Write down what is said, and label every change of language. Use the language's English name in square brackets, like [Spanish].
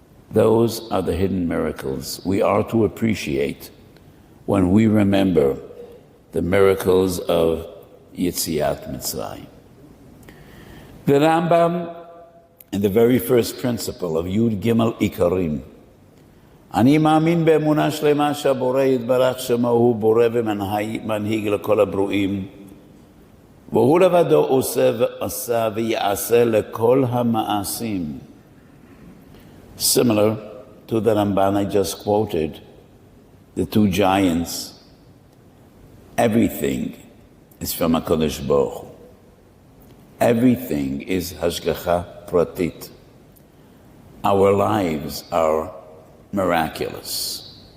[English] Those are the hidden miracles we are to appreciate when we remember the miracles of Yetziat Mitzrayim. The Rambam, in the very first principle of Yud Gimel Ikarim, [Hebrew] אני מאמין באמונה שלמה שהבורא יתברך שמו הוא בורא ומנהיג לכל הברואים, והוא לבדו עושה ועשה ויעשה לכל המעשים. [English] Similar to the Ramban I just quoted, the two giants, everything is from HaKadosh Baruch Hu. Everything is hashgacha pratit. Our lives are miraculous.